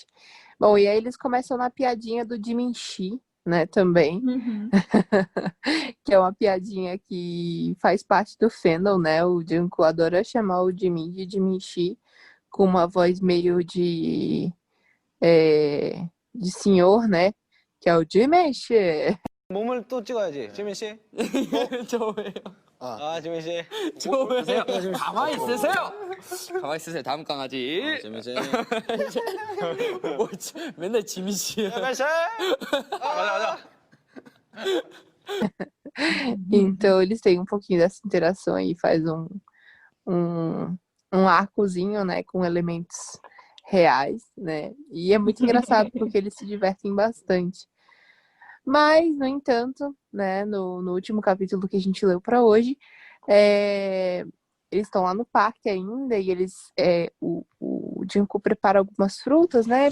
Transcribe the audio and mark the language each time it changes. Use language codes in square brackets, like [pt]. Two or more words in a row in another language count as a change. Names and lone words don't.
[pt] Bom, e aí eles começam na piadinha do Jiminchi, né, também. Que é uma piadinha que faz parte do fandom, né? O Jungkook adora chamar o Jimin de Jiminchi, com uma voz meio de senhor, né? Que é o Jiminchi. [ko] 몸을 또 찍어야지. 지민 씨. 저예요. 아, 지민 씨. 저예요. 가만히 있으세요. 가만히 있으세요. 다음 강아지. 지민 씨. 뭐, 맨날 지민 씨야. 지민 씨. 가자, 가자. [pt] Então eles têm um pouquinho dessa interação aí, faz um arcozinho, né, com elementos reais, né? E é muito engraçado porque eles se divertem bastante. Mas, no entanto, né, no último capítulo que a gente leu para hoje, eles estão lá no parque ainda e o Jungkook prepara algumas frutas, né?